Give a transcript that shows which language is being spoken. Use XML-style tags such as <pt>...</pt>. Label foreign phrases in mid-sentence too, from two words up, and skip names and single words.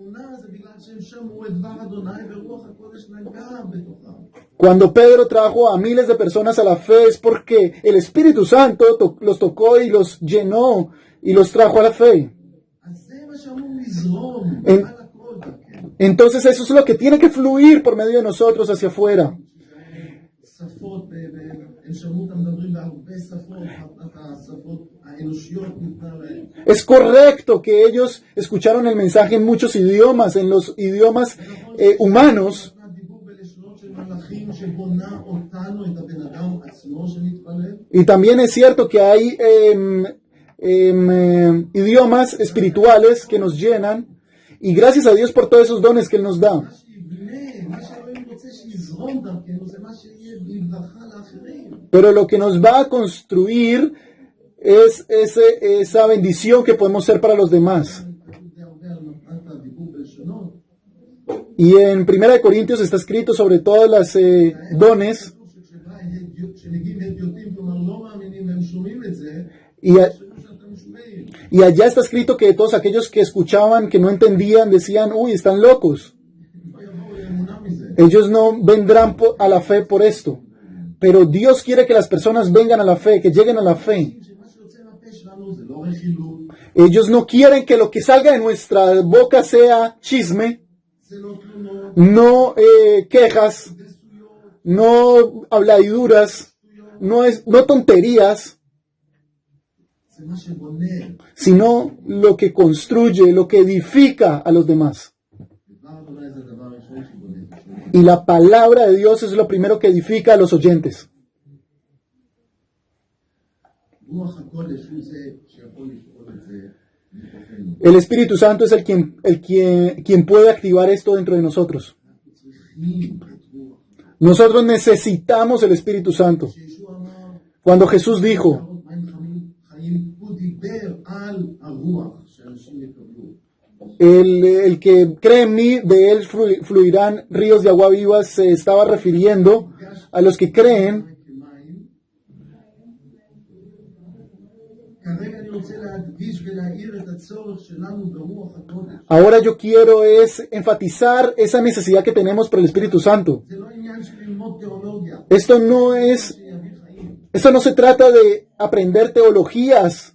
<es>Cuando Pedro trajo a miles de personas a la fe es porque el Espíritu Santo los tocó y los llenó y los trajo a la fe. Entonces eso es lo que tiene que fluir por medio de nosotros hacia afuera.</es> <he>הם שמעו אותם מדברים בהרבה שפות, השפות האנושיות ניתנה להם.</he> <es>Es correcto que ellos escucharon el mensaje en muchos idiomas, en los idiomas humanos.</es> <he>דיבור בלשונות של מלאכים שבונה אותנו, את הבן אדם עצמו שמתפלל.</he> <es>Y también es cierto que hay idiomas espirituales que nos llenan. Y gracias a Dios por todos esos dones que Él nos da.</es> <he>מה שיבנה, מה שאלוהים רוצה שיזרום דרכנו, זה מה שיהיה ברכה לאחרים.</he> <es>Pero lo que nos va a construir es esa bendición que podemos ser para los demás.</es> <he>זה הרבה על הדיבור בלשונות.</he> <es>Y en 1 Corintios está escrito sobre todas las dones.</es> <he>כשמגיעים הדיוטים, כלומר לא מאמינים והם שומעים את זה,</he> <es>Y,</es> <he>יחשבו שאתם משוגעים.</he> <es>y allá está escrito que todos aquellos que escuchaban, que no entendían, decían, uy, están locos.</es> <he>לא יבואו לאמונה מזה.</he> <es>Ellos no vendrán a la fe por esto. Pero Dios quiere que las personas vengan a la fe, que lleguen a la fe.</es> <he>שמה שיוצא מהפה שלנו זה לא רכילות,</he> <es>Ellos no quieren que lo que salga de nuestra boca sea chisme,</es> <he>זה לא תלונות,</he> <es>no quejas,</es> <he>זה שטויות,</he> <es>no habladuras, no tonterías,</es> <he>זה מה שבונה.</he> <es>sino lo que construye, lo que edifica a los demás.</es> <he>דבר אדוני זה הדבר הראשון שבונה את השני.</he> <es>Y la palabra de Dios es lo primero que edifica a los oyentes.</es> <he>רוח הקודש הוא זה שיכול לפעול את זה מתוכנו.</he> <es>El Espíritu Santo es quien puede activar esto dentro de nosotros.</es> <he>אנחנו צריכים את רוח.</he> <es>Nosotros necesitamos el Espíritu Santo.</es> <he>כשישוע אמר,</he> <es>Cuando Jesús dijo,</es> <he>"נהרות מים חיים", הוא דיבר על הרוח שאנשים יקבלו.</he> <es>el que cree en mí, de él fluirán ríos de agua viva, se estaba refiriendo a los que creen.</es> <he>כמים. כרגע אני רוצה להדגיש ולהאיר את הצורך שלנו ברוח הקודש.</he> <es>Ahora yo quiero es enfatizar esa necesidad que tenemos por el Espíritu Santo.</es> <he>זה לא עניין של ללמוד תיאולוגיה,</he> <es>Esto no se trata de aprender teologías.</es>